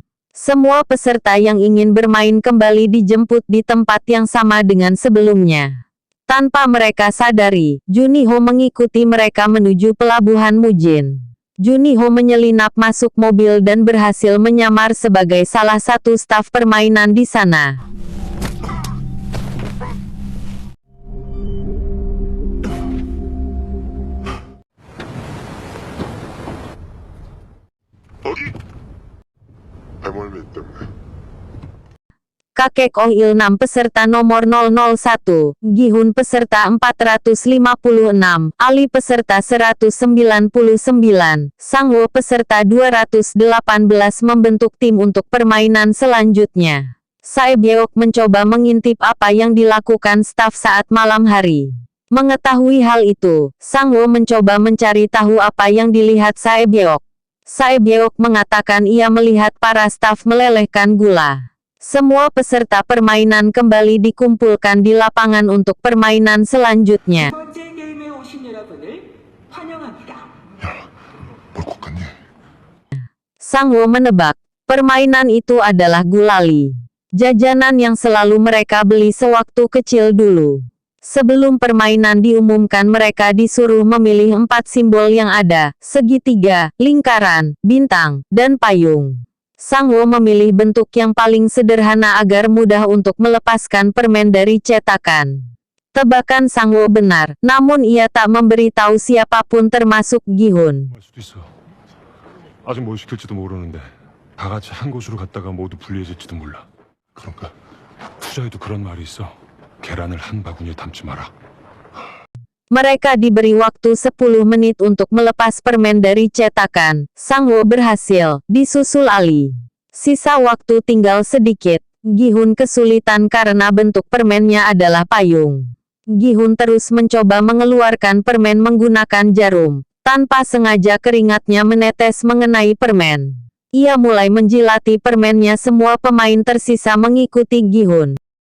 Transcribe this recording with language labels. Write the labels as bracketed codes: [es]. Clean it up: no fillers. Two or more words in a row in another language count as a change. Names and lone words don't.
[id] Semua peserta yang ingin bermain kembali dijemput di tempat yang sama dengan sebelumnya. Tanpa mereka sadari, Juniho mengikuti mereka menuju pelabuhan Mujin. Juniho menyelinap masuk mobil dan berhasil menyamar sebagai salah satu staf permainan di sana. [ko] 배멀미 때문에. [id] Kakek Oh Il-nam peserta nomor 001, Gi-hun peserta 456, Ali peserta 199, Sangwoo peserta 218 membentuk tim untuk permainan selanjutnya. Sae-byeok mencoba mengintip apa yang dilakukan staf saat malam hari. Mengetahui hal itu, Sangwoo mencoba mencari tahu apa yang dilihat Sae-byeok. Sae-byeok mengatakan ia melihat para staf melelehkan gula. Semua peserta permainan kembali dikumpulkan di lapangan untuk permainan selanjutnya. [ko] 뭘 꽂겠니? [id] Sangwoo menebak, permainan itu adalah gulali. Jajanan yang selalu mereka beli sewaktu kecil dulu. Sebelum permainan diumumkan mereka disuruh memilih 4 simbol yang ada, segitiga, lingkaran, bintang, dan payung. Sangwoo memilih bentuk yang paling sederhana agar mudah untuk melepaskan permen dari cetakan. Tebakan Sangwoo benar, namun ia tak memberitahu siapapun termasuk Gi-hun. [ko] 할 수도 있어. 아직 뭘 시킬지도 모르는데 다 같이 한 곳으로 갔다가 모두 불리해질지도 몰라. 그런가? 투자에도 그런 말이 있어. 계란을 한 바구니에 담지 마라. [id] Mereka diberi waktu 10 menit untuk melepas permen dari cetakan. Sangwoo berhasil, disusul Ali. Sisa waktu tinggal sedikit. Gi-hun kesulitan karena bentuk permennya adalah payung. Gi-hun terus mencoba mengeluarkan permen menggunakan jarum. Tanpa sengaja keringatnya menetes mengenai permen. Ia mulai menjilati permennya. Semua pemain tersisa mengikuti Gi-hun.